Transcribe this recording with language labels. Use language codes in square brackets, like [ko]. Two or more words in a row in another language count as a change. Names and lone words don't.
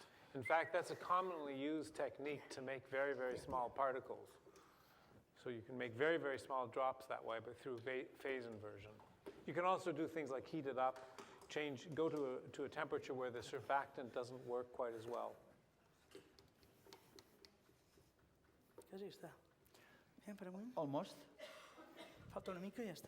[en] In fact, that's a commonly used technique to make very, very small particles. So you can make very, very small drops that way, but through phase inversion. You can also do things like heat it up, go to a temperature where the surfactant doesn't work quite as well. [ca] Quasi està. Per amunt. [en] Almost. [ca] Falta una mica i ja està.